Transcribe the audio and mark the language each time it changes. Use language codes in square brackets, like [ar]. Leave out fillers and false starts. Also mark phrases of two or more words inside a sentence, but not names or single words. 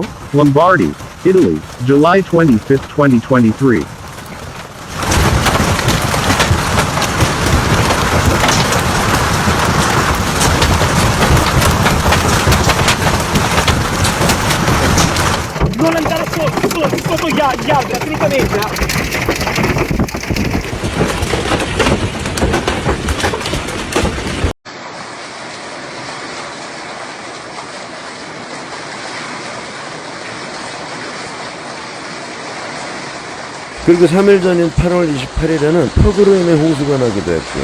[en] Lombardy, Italy, July 25, 2023. [it] Non andare sotto gli altri, assolutamente. [ko] 그리고 3일 전인 8월 28일에는 폭우로 인해 홍수가 나기도 했고요.